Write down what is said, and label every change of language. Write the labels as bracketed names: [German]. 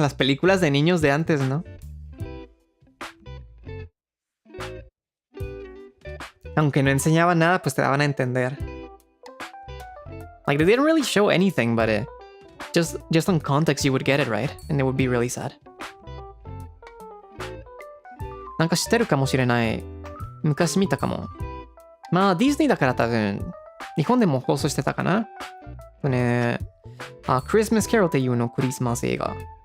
[Spanish] Las películas de niños de antes, ¿no? Aunque no enseñaban nada, pues te daban a entender. [English] Like, they didn't really show anything, but just on context you would get it, right? And it would be really sad. [Japanese] なんか知ってるかもしれない。昔見たかも。まあ、ディズニーだから多分、日本でも放送してたかな。ね、Christmas Carol っていうのクリスマス映画。